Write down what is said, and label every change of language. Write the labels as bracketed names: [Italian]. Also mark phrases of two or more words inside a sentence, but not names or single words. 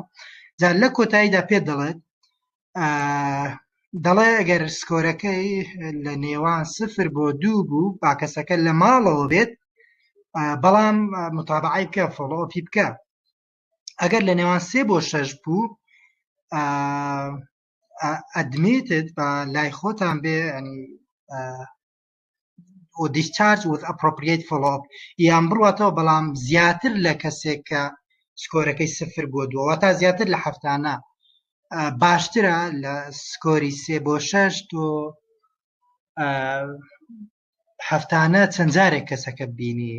[Central Kurdish] جا لە کۆتاییدا پێ دەڵێ ئەگەر سکۆرەکەی لە نێوان 0 بۆ 2 بوو با کەسەکە لە ماڵەوە بێت بەڵام متابعەی بکە فۆلۆپی بکە. ئەگەر لە نێوان 3 بۆ 6 بوو ئەدمیتد بە لای خۆتان بێ و [English] discharge with appropriate follow-up [Central Kurdish] یان بڕواتەوە بەڵام زیاتر لە کەسێک کە سکۆرەکەی 0 بۆ 2 واتە زیاتر لە هەفتانە باشترە لە سکۆری 3 بۆ 6 تۆ هەفتانە چەند جارێک کەسەکە ببینی.